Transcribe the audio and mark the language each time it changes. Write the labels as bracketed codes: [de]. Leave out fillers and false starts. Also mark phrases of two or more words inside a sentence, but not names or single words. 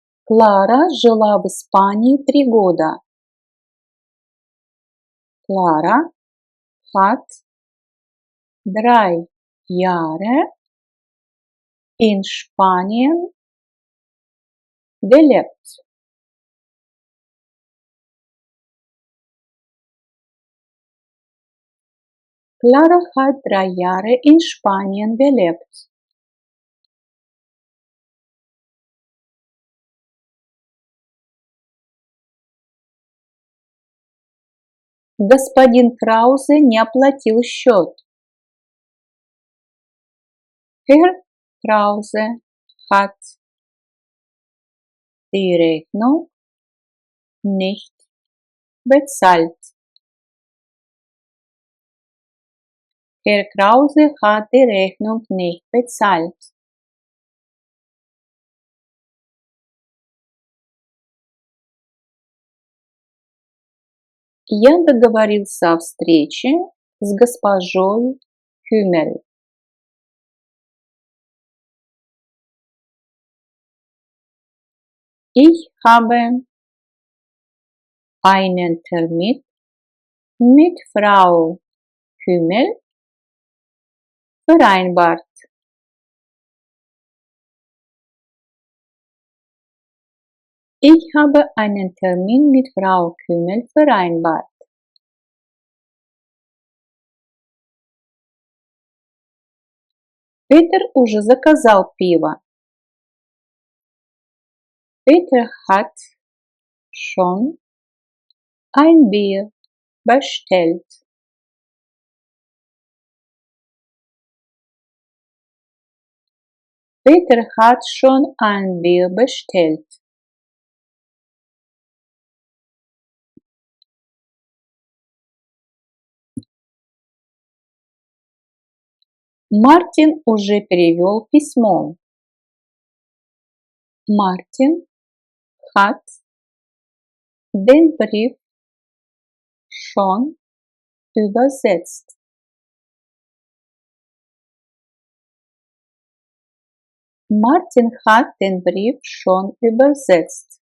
[ru] Клара жила в Испании 3 года. [de] Clara hat 3 Jahre in Spanien gelebt. Clara hat 3 Jahre in Spanien gelebt. [ru] Господин Краузе не оплатил счет. [de] Herr Krause hat die Rechnung nicht bezahlt. Herr Krause hat die Rechnung nicht bezahlt. [ru] Я договорился о встрече с госпожой Хюмель. [de] Ich habe einen Termin mit Frau Hümmel vereinbart. Ich habe einen Termin mit Frau Kümmel vereinbart. [ru] Peter уже заказал пиво. [de] Peter hat schon ein Bier bestellt. Peter hat schon ein Bier bestellt. [ru] Мартин уже перевел письмо. [de] Martin hat den Brief schon übersetzt. Martin hat den Brief schon übersetzt.